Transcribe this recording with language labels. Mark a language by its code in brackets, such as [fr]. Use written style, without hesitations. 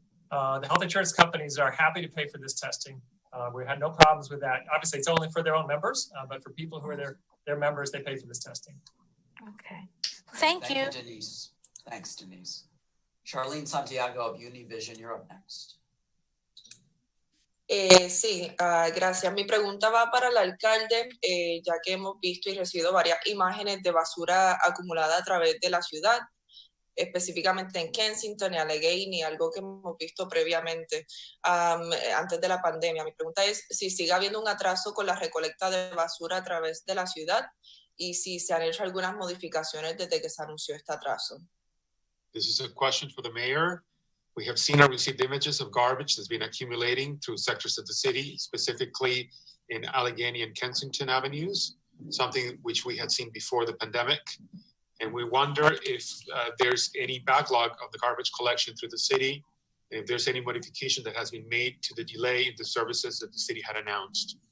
[en] The health insurance companies are happy to pay for this testing. We had no problems with that. Obviously, it's only for their own members, but for people who are their members, they pay for this testing. Okay. Thank you, Denise. Thanks, Denise. Charlene Santiago of Univision, you're up next. [es] Sí, gracias. Mi pregunta va para el alcalde, ya que hemos visto y recibido varias imágenes de basura acumulada a través de la ciudad, específicamente en Kensington y Allegheny, algo que hemos visto previamente antes de la pandemia. Mi pregunta es si sigue habiendo un atraso con la recolecta de basura a través de la ciudad y si se han hecho algunas modificaciones desde que se anunció este atraso. [en] This is a question for the mayor. We have seen or received images of garbage that's been accumulating through sectors of the city, specifically in Allegheny and Kensington Avenues, something which we had seen before the pandemic. And we wonder if there's any backlog of the garbage collection through the city, if there's any modification that has been made to the delay in the services that the city had announced.